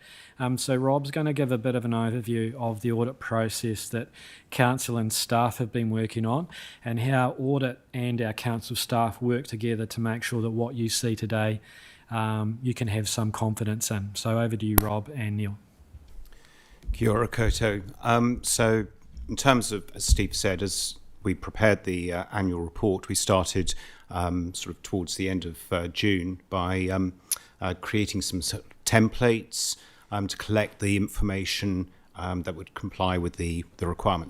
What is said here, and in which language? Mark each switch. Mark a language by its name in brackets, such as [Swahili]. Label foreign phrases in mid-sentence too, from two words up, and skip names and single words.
[English] So Rob's going to give a bit of an overview of the audit process that council and staff have been working on, and how audit and our council staff work together to make sure that what you see today you can have some confidence in. So over to you, Rob and Neil. [Māori] Kia ora koutou. [English] So in terms of, as Steve said, as we prepared the annual report, we started sort of towards the end of June by creating some sort of templates to collect the information that would comply with the requirements.